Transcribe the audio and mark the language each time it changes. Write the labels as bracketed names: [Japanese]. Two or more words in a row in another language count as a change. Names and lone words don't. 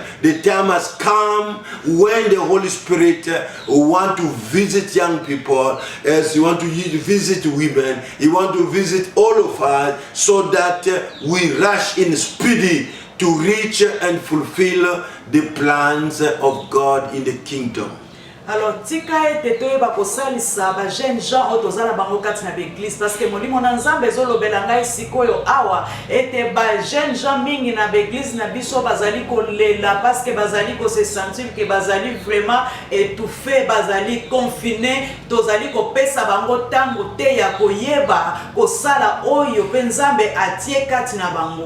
[English] The time has come when the Holy Spirit want to visit young people, as He want to visit women, He want to visit all of us, so that we rush in speedy to reach and fulfill the plans of God in the kingdom. [Lingala] Alors tika ete toyeba kosalisa ba [French] jeune gens [Lingala] otozala bango kati na l'église, parce que molimo na Nzambe ezolobela ngai sikoyo awa ete ba [French] jeune gens [Lingala] mingi na l'église na biso bazali kolela, parce que bazali ko [French] se sentir que [Lingala] bazali [French] vraiment étouffé, [Lingala] bazali confiné, tozali kopesa bango tango te ya koyeba kosala oyo pe Nzambe atie kati na bango.